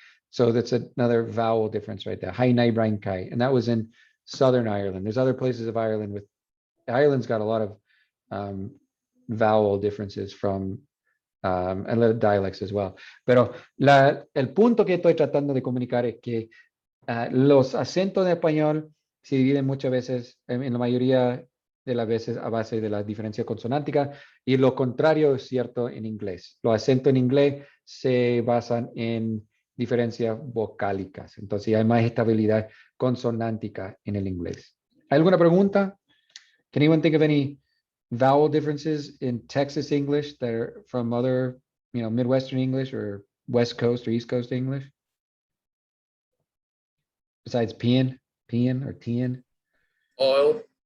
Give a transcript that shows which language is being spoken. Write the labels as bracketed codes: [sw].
[en] So that's another vowel difference right there. Hi nai brain kai. And that was in Southern Ireland. There's other places of Ireland Ireland's got a lot of vowel differences from and little dialects as well. [es] Pero el punto que estoy tratando de comunicar es que los acentos de español se dividen muchas veces, en la mayoría de las veces, a base de la diferencia consonántica, y lo contrario es cierto en inglés. Los acentos en inglés se basan en diferencias vocálicas, entonces hay más estabilidad consonántica en el inglés. ¿Hay alguna pregunta? [en] Can anyone think of any vowel differences in Texas English that are from other, Midwestern English or West Coast or East Coast English? Besides peeing or teeing? Oil.